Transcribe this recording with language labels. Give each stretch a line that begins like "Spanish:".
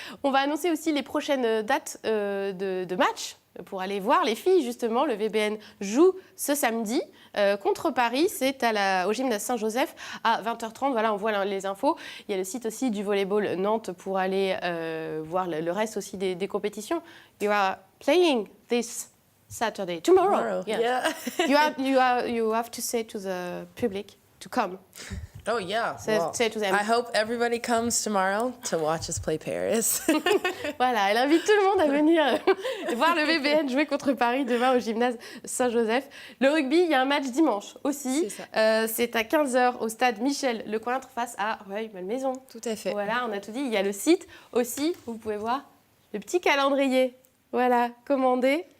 French: On va annoncer aussi les prochaines dates de matchs pour aller voir les filles, justement. Le VBN joue ce samedi contre Paris. C'est au gymnase Saint-Joseph à 20h30. Voilà, on voit les infos. Il y a le site aussi du volleyball Nantes pour aller voir le reste aussi des compétitions.
English: You are playing this Saturday. Tomorrow. Yeah. You have to say to the public to come. Oh yeah. Say to them. I hope everybody comes tomorrow to watch us play Paris.
French: Voilà, elle invite tout le monde à venir voir le VBN jouer contre Paris demain au gymnase Saint-Joseph. Le rugby, il y a un match dimanche aussi. C'est à 15h au stade Michel Lecointre face à Rueil-Malmaison. Tout à fait. Voilà, on a tout dit. Il y a le site aussi, vous pouvez voir le petit calendrier. Voilà, commandé.